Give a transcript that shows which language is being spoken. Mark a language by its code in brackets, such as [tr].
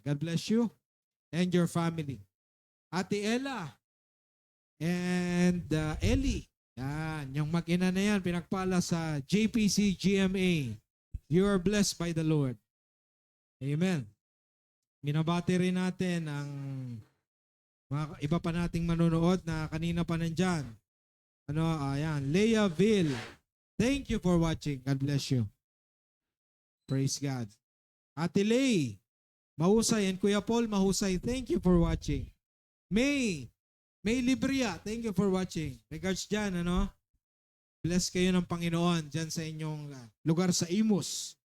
[en] God bless you and your family. Ate Ella and Ellie. [tl] Yan, yung mag-ina na yan, pinagpala sa JPC GMA. [en] You are blessed by the Lord. Amen. [tl] Binabati rin natin ang mga iba pa nating manonood na kanina pa nandyan. [en] Ayan, Leahville. Thank you for watching. God bless you. Praise God. [tl] Ate Lay, mahusay. And Kuya Paul, mahusay. [en] Thank you for watching. May Libria, thank you for watching. [tl] Regards dyan, Bless kayo ng Panginoon dyan sa inyong lugar sa Imus.